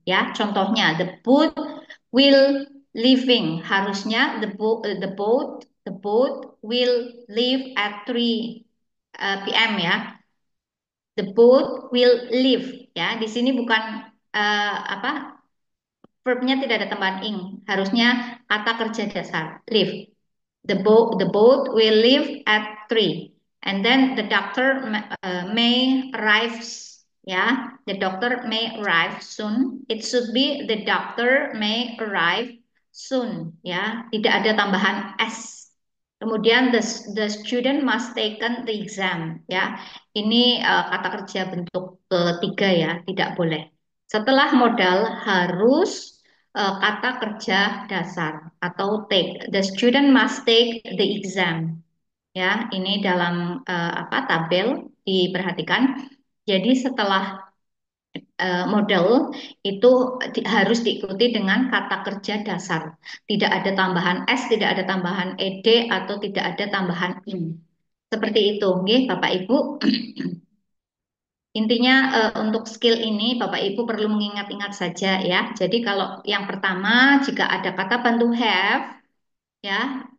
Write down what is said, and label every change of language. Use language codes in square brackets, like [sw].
[id] Ya, contohnya [en] the boat will leaving, [id] harusnya [en] the boat will leave at 3 p.m. ya. The boat will leave ya. [id] Di sini bukan apa verbnya tidak ada tambahan ing. Harusnya kata kerja dasar. [en] Leave. The boat will leave at 3. And then the doctor may arrive. Ya, the doctor may arrive soon. It should be the doctor may arrive soon. [id] Ya, tidak ada tambahan s. Kemudian [en] the student must taken the exam. [id] Ya, ini kata kerja bentuk ketiga ya, tidak boleh. Setelah modal harus kata kerja dasar atau take. [en] The student must take the exam. [id] Ya, ini dalam apa tabel diperhatikan. Jadi setelah model itu harus diikuti dengan kata kerja dasar. Tidak ada tambahan s, tidak ada tambahan ed atau tidak ada tambahan in. Seperti itu, nggih, Bapak Ibu. Intinya untuk skill ini Bapak Ibu perlu mengingat-ingat saja ya. Jadi kalau yang pertama jika ada kata bantu have ya,